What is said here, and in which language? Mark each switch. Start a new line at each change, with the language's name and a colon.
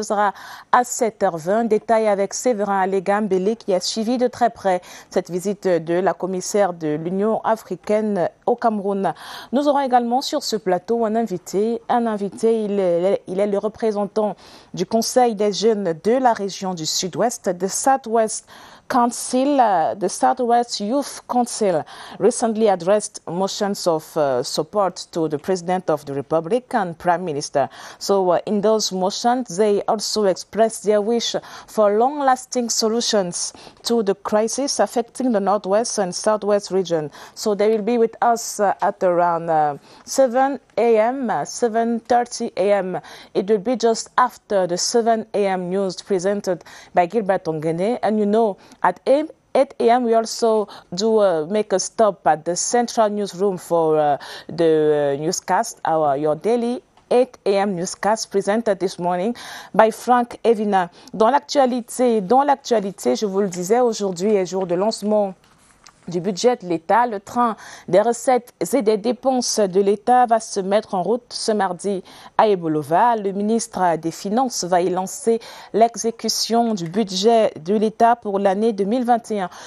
French: Ce sera à 7h20. Détail avec Sévérin Legambélé qui a suivi de très près cette visite de la commissaire de l'Union africaine au Cameroun. Nous aurons également sur ce plateau un invité. Il est le représentant du Conseil des jeunes de la région du Sud-Ouest, de Southwest Council.
English: The Southwest Youth Council recently addressed motions of support to the President of the Republic and Prime Minister. So in those motions, they also expressed their wish for long-lasting solutions to the crisis affecting the Northwest and Southwest region. So they will be with us at around 7 a.m., 7:30 a.m. It will be just after the 7 a.m. news presented by Gilbert Ongene. And you know, at 8 a.m. we also do make a stop at the central newsroom for the newscast, your daily 8 a.m. newscast presented this morning by Frank Evina.
French: Dans l'actualité, je vous le disais, aujourd'hui est jour de lancement du budget de l'État. Le train des recettes et des dépenses de l'État va se mettre en route ce mardi à Ebolova. Le ministre des Finances va y lancer l'exécution du budget de l'État pour l'année 2021.